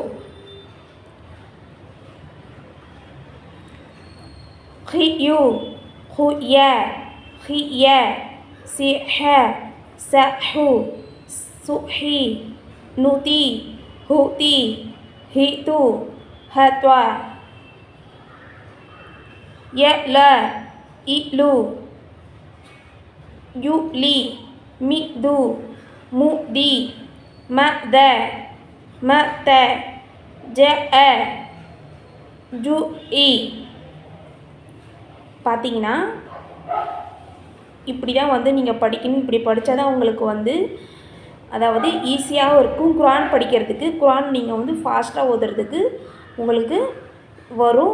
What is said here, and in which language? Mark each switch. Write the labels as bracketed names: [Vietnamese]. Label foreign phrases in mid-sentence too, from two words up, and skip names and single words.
[Arabic] خيو خيا خيا سيحا سحو سحي نوتي هوتي هيتو هتوا يألا إلو يؤلي مئدو مؤدي مأدا مأت جاء جُئِ. [Tamil] பார்த்தீங்கன்னா இப்படி தான் நீங்கள் படிக்கணும். இப்படி படித்தா தான் உங்களுக்கு அதாவது ஈஸியாகவும் இருக்கும் குரான் படிக்கிறதுக்கு. குரான் நீங்கள் ஃபாஸ்ட்டாக ஓதுறதுக்கு உங்களுக்கு வரும்.